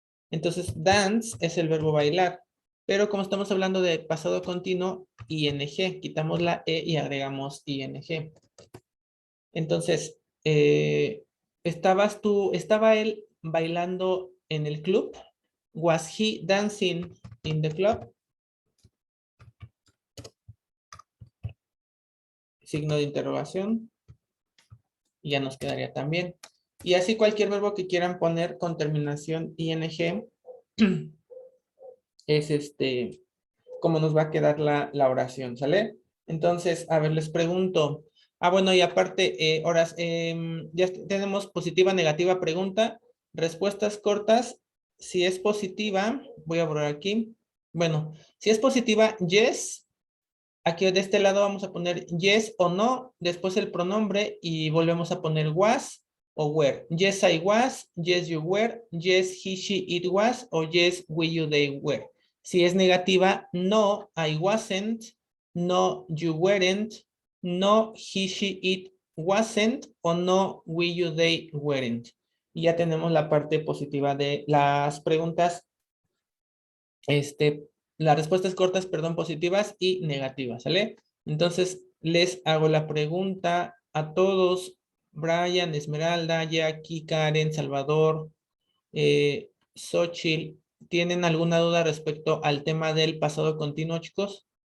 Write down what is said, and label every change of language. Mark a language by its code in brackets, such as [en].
[es] Entonces, dance es el verbo bailar, pero como estamos hablando de pasado continuo, ing, quitamos la e y agregamos ing. Entonces, ¿estaba él bailando en el club? [en] Was he dancing in the club? [es] Signo de interrogación. Y ya nos quedaría también. Y así cualquier verbo que quieran poner con terminación ing es cómo nos va a quedar la oración, ¿sale? Entonces, a ver, les pregunto. Bueno, y aparte, horas, ya tenemos positiva, negativa, pregunta, respuestas cortas. Si es positiva, voy a borrar aquí. Bueno, si es positiva, yes. Aquí de este lado vamos a poner yes o no, después el pronombre y volvemos a poner was o were. [en] Yes, I was, yes, you were, yes, he, she, it was, o yes, we, you, they were. [es] Si es negativa, [en] no, I wasn't, no, you weren't, no, he, she, it wasn't, o no, we, you, they weren't. [es] Y ya tenemos la parte positiva de las preguntas, las respuestas cortas, perdón, positivas y negativas, ¿sale? Entonces, les hago la pregunta a todos, Brian, Esmeralda, Jackie, Karen, Salvador, Xochitl, ¿tienen alguna duda respecto al tema del pasado continuo, chicos?